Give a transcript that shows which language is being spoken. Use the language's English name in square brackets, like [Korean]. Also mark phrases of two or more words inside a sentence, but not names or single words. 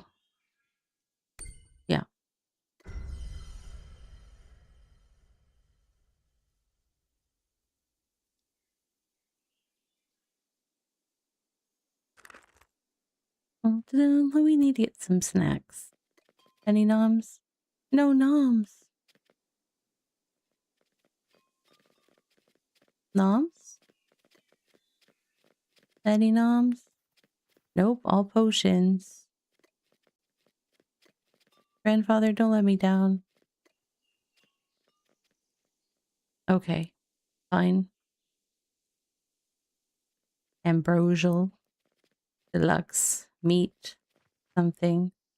[English] Yeah. Well, we need to get some snacks. Any noms? No noms. Noms? Any noms? Nope, all potions. Grandfather, don't let me down. Okay, fine. Ambrosial. Deluxe. Meat. Something.